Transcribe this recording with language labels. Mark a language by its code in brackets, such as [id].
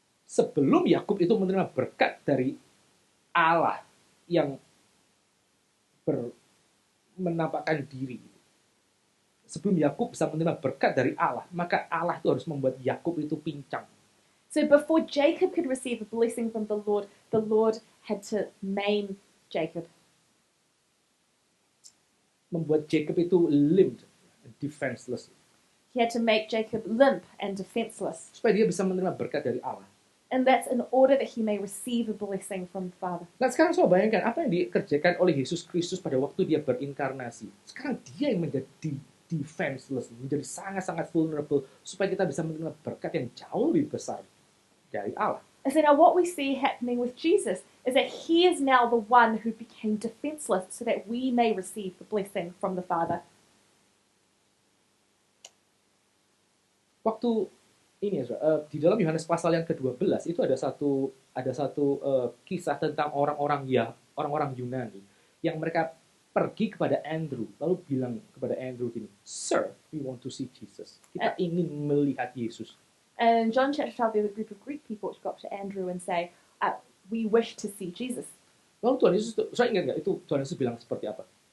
[id] Sebelum Yakub itu menerima berkat dari Allah yang menampakkan diri. Sebelum Yakub bisa menerima berkat dari Allah, maka Allah itu harus membuat Yakub itu pincang. [en] So before Jacob could receive a blessing from the Lord had to maim Jacob. [id] Membuat Jacob itu [en] limp, defenseless. He had to make Jacob limp and defenseless. [id] Supaya dia bisa menerima berkat dari Allah. [en] And that's in order that he may receive a blessing from the Father. [id] Nah sekarang coba bayangkan apa yang dikerjakan oleh Yesus Kristus pada waktu dia berinkarnasi. Sekarang dia yang menjadi defenseless, menjadi sangat-sangat vulnerable supaya kita bisa menerima berkat yang jauh lebih besar dari Allah. [en] And so now what we see happening with Jesus is that he is now the one who became defenseless so that we may receive the blessing from the Father. [id] Waktu ini di dalam Yohanes pasal yang ke-12 itu ada satu kisah tentang orang-orang Yunani yang mereka pergi kepada Andrew lalu bilang kepada Andrew gini, [en] "Sir, we want to see Jesus." [id] Kita ingin melihat Yesus. [en] And in John chapter 12, there was a group of Greek people which go up to Andrew and say, we wish to see Jesus. [id] Lalu Tuhan Yesus, saya ingat nggak itu Tuhan Yesus bilang seperti apa?